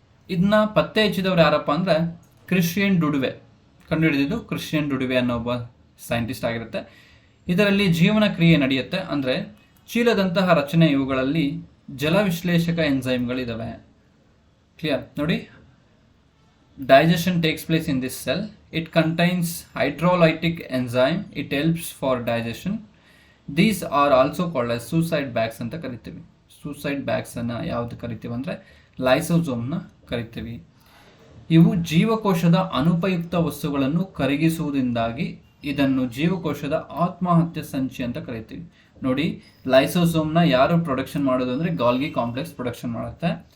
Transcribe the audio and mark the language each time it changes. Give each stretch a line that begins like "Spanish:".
Kannada: ಇದನ್ನ ಪತ್ತೆ ಹಚ್ಚಿದವ್ರು ಯಾರಪ್ಪ ಅಂದರೆ ಕ್ರಿಶ್ಚಿಯನ್ ಡುಡುವೆ, ಕಂಡುಹಿಡಿದಿದ್ದು ಕ್ರಿಶ್ಚಿಯನ್ ಡುಡುವೆ ಅನ್ನೋ ಒಬ್ಬ ಸೈಂಟಿಸ್ಟ್ ಆಗಿರುತ್ತೆ. ಇದರಲ್ಲಿ ಜೀವನ ಕ್ರಿಯೆ ನಡೆಯುತ್ತೆ, ಅಂದರೆ ಚೀಲದಂತಹ ರಚನೆ ಇವುಗಳಲ್ಲಿ ಜಲ ವಿಶ್ಲೇಷಕ ಎಂಜೈಮ್ಗಳಿದ್ದಾವೆ. ಕ್ಲಿಯರ್ ನೋಡಿ,
English: digestion takes place in this cell. It contains hydrolytic enzyme. It helps for digestion. These are also called as suicide bags
Kannada: ಅಂತ ಕರಿತೀವಿ. ಸೂಸೈಡ್ ಬ್ಯಾಗ್ಸ್ ಅನ್ನ ಯಾವ್ದು ಕರಿತೀವಿ ಅಂದರೆ ಲೈಸೋಸೋಮ್ನ ಕರಿತೀವಿ. ಇವು ಜೀವಕೋಶದ ಅನುಪಯುಕ್ತ ವಸ್ತುಗಳನ್ನು ಕರಗಿಸುವುದರಿಂದಾಗಿ ಇದನ್ನು ಜೀವಕೋಶದ ಆತ್ಮಹತ್ಯೆ ಸಂಚಿ ಅಂತ ಕರಿತೀವಿ. ನೋಡಿ, ಲೈಸೋಸೋಮ್ನ ಯಾರು ಪ್ರೊಡಕ್ಷನ್ ಮಾಡೋದು ಅಂದರೆ ಗಾಲ್ಗಿ ಕಾಂಪ್ಲೆಕ್ಸ್ ಪ್ರೊಡಕ್ಷನ್ ಮಾಡುತ್ತೆ.